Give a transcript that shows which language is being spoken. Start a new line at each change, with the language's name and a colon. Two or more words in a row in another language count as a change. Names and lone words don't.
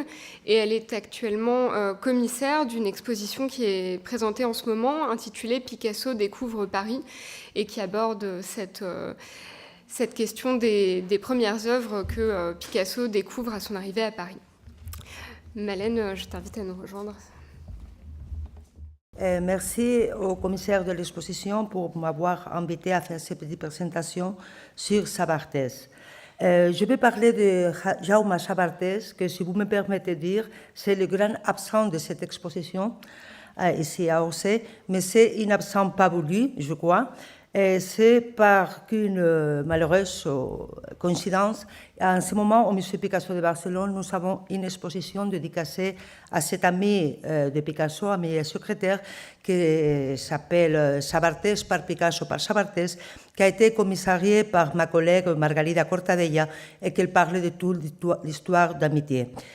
French: Et elle est actuellement commissaire d'une exposition qui est présentée en ce moment, intitulée Picasso découvre Paris, et qui aborde cette question des premières œuvres que Picasso découvre à son arrivée à Paris. Malène, je t'invite à nous rejoindre. Merci au commissaire de l'exposition pour m'avoir invité à faire cette petite présentation sur Sabartés. Je vais parler de Jaume Sabartés, que si vous me permettez de dire, c'est le grand absent de cette exposition, ici à Orsay, mais c'est un absent pas voulu, je crois. C'est par qu'une malheureuse coïncidence, en ce moment, au Musée Picasso de Barcelone, nous avons une exposition dédicacée à cet ami de Picasso, ami secrétaire, qui s'appelle Sabartés par Picasso par Sabartés, qui a été commissarié par ma collègue Margarida Cortadella et qui parle de toute l'histoire d'amitié.